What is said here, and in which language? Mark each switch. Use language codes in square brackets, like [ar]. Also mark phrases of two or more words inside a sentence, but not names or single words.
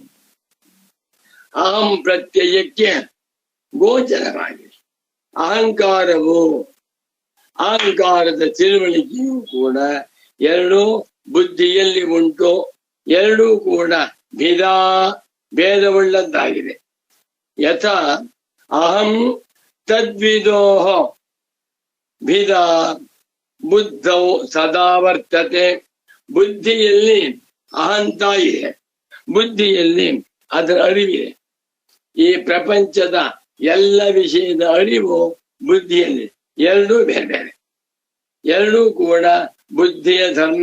[kn] ಅಹಂ ಪ್ರತ್ಯಯಕ್ಕೆ ಗೋಚರವಾಗಿದೆ. ಅಹಂಕಾರವು, ಅಹಂಕಾರದ ತಿಳುವಳಿಕೆಯೂ ಕೂಡ ಎರಡೂ ಬುದ್ಧಿಯಲ್ಲಿ ಉಂಟು. ಎರಡೂ ಕೂಡ ಭೇದವುಳ್ಳದ್ದಾಗಿದೆ. [sa] ಯಥಾ ಅಹಂ ತದ್ವಿದೋಃ ಭಿದಾ ಬುದ್ಧೌ ಸದಾ ವರ್ತತೆ. [kn] ಬುದ್ಧಿಯಲ್ಲಿ ಅಹಂತ ಇದೆ, ಬುದ್ಧಿಯಲ್ಲಿ ಅದರ ಅರಿವಿದೆ. ಈ ಪ್ರಪಂಚದ ಎಲ್ಲ ವಿಷಯದ ಅರಿವು ಬುದ್ಧಿಯಲ್ಲಿ, ಎರಡೂ ಬೇರೆ ಬೇರೆ, ಎರಡೂ ಕೂಡ ಬುದ್ಧಿಯ ಧರ್ಮ.